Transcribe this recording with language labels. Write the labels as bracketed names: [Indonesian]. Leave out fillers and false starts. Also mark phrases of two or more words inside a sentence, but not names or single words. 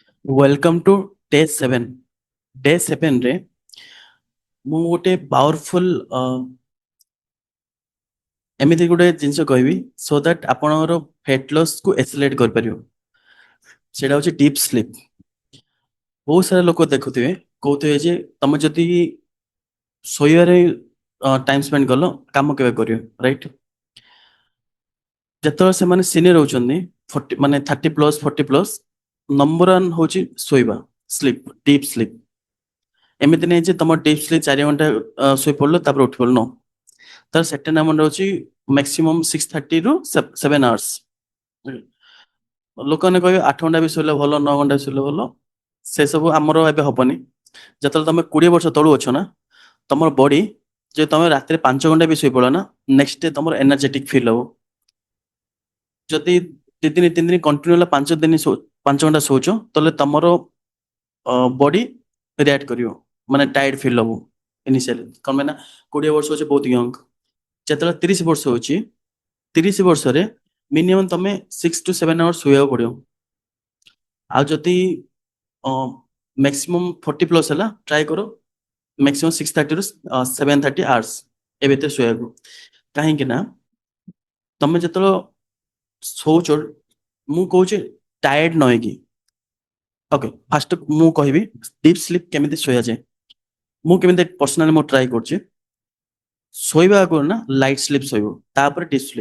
[English] Welcome to day 7. [Odia] डे 7 रे ମୁଁ ଗୋଟେ ପାୱାରଫୁଲ ଏମିତି ଗୋଟେ ଜିନିଷ କହିବି [English] so that [Odia] ଆପଣଙ୍କର [English] fat loss [Odia] କୁ ଏକ୍ସେଲେରେଟ୍ କରିପାରିବ। ସେଇଟା ହଉଛି [English] deep sleep. [Odia] ବହୁତ ସାରା ଲୋକ ଦେଖୁଥିବେ କହୁଥିବେ ଯେ ତମେ ଯଦି ଶୋଇବାରେ [English] time spend [Odia] କଲ କାମ କେବେ କରିବ, ରାଇଟ୍? ଯେତେବେଳେ ସେମାନେ ସିନିୟର ହଉଛନ୍ତି 40 ମାନେ 30+40+, [English] number one [Odia] ହଉଛି ଶୋଇବା, [English] sleep, deep sleep. [Odia] ଏମିତି ନାହିଁ ଯେ ତମ [English] deep sleep [Odia] 4 ଘଣ୍ଟା ଶୋଇ ପଡିଲ ତାପରେ ଉଠି ପଡିଲ, ତାର [English] second amount [Odia] ହଉଛି [English] maximum 6:30 to 7 hours. [Odia] ଲୋକମାନେ କହିବେ 8 ଘଣ୍ଟା ବି ଶୋଇଲେ ଭଲ, 9 ଘଣ୍ଟା ବି ଶୋଇଲେ ଭଲ। ସେସବୁ ଆମର ଏବେ ହବନି। ଯେତେବେଳେ ତମେ 20 ବର୍ଷ ତଳୁ ଅଛ ନା, ତମର ବଡି, ଯେ ତମେ ରାତିରେ 5 ଘଣ୍ଟା ବି ଶୋଇ ପଡ ନା, [English] next day [Odia] ତମର [English] energetic feel [Odia] ହବ। ଯଦି 2 ଦିନ 3 ଦିନ କଣ୍ଟିନ୍ୟୁ ହେଲା 5 ଦିନ 5 ଘଣ୍ଟା ଶୋଉଛ, ତାହେଲେ ତମର ବଡି ରିଆକ୍ଟ କରିବ, ମାନେ [English] tired feel [Odia] ହବ ଇନିସିଆଲି। କଣ ପାଇଁ ନା 20 ବର୍ଷ ହଉଛି ବହୁତ ୟଙ୍ଗ। ଯେତେବେଳେ 30 ବର୍ଷ ହଉଛି, 30 ବର୍ଷରେ ମିନିମମ୍ ତମେ [English] 6 to 7 hours [Odia] ଶୋଇବାକୁ ପଡିବ। ଆଉ ଯଦି ମ୍ୟାକ୍ସିମମ୍ 40+ ହେଲା, ଟ୍ରାଏ କର [English] maximum 6:30 to 7:30 hours [Odia] ଏ ଭିତରେ ଶୋଇବାକୁ। କାହିଁକି ନା ତମେ ଯେତେବେଳେ ଶୋଉଛ, ମୁଁ କହୁଛି ଟାୟାର୍ଡ ନ ହେଇକି। [English] okay, first [Odia] ମୁଁ କହିବି [English] deep sleep [Odia] କେମିତି ଶୋଇଯାଏ। ମୁଁ କେମିତି ପର୍ସନାଲି ମୁଁ ଟ୍ରାଏ କରୁଛି। ଶୋଇବା ଆଗରୁ ନା [English] light sleep [Odia] ଶୋଇବ, ତାପରେ [English] deep sleep.